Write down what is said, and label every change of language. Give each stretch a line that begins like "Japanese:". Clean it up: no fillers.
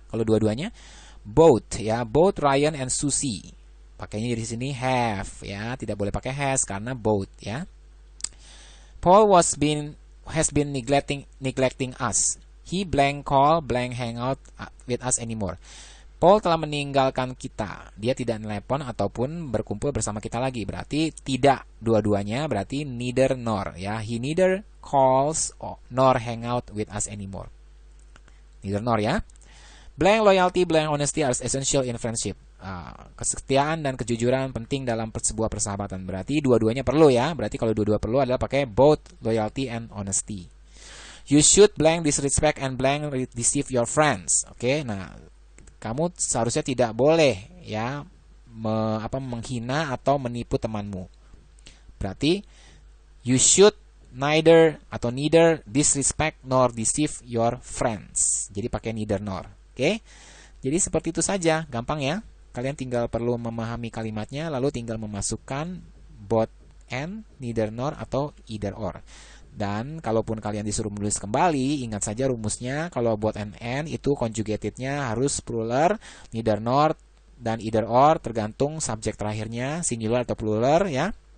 Indonesian: Kalau dua-duanya both ya, both Ryan and Susie. Pakainya di sini have ya, tidak boleh pakai has karena both ya.
English: Paul has been neglecting us. He blank call, blank hang out with us anymore.
Indonesian: Paul telah meninggalkan kita. Dia tidak telepon ataupun berkumpul bersama kita lagi. Berarti tidak dua-duanya, berarti neither nor ya.
English: He neither calls nor hang out with us anymore. Neither nor ya. Blank loyalty, blank honesty are essential in friendship.
Indonesian: Kesetiaan dan kejujuran penting dalam sebuah persahabatan. Berarti dua-duanya perlu ya. Berarti kalau dua-dua perlu adalah pakai
English: both loyalty and honesty. You should blank disrespect and blank deceive your friends.
Indonesian: Oke, nah kamu seharusnya tidak boleh ya menghina atau menipu temanmu.
English: Berarti you should neither disrespect nor deceive your friends.
Indonesian: Jadi pakai neither nor. Oke. Jadi seperti itu saja, gampang ya. Kalian tinggal perlu memahami kalimatnya lalu tinggal memasukkan both and, neither nor atau either or. Dan kalaupun kalian disuruh menulis kembali, ingat saja rumusnya. Kalau both and itu conjugatednya harus plural, neither nor dan either or tergantung subjek terakhirnya singular atau plural ya.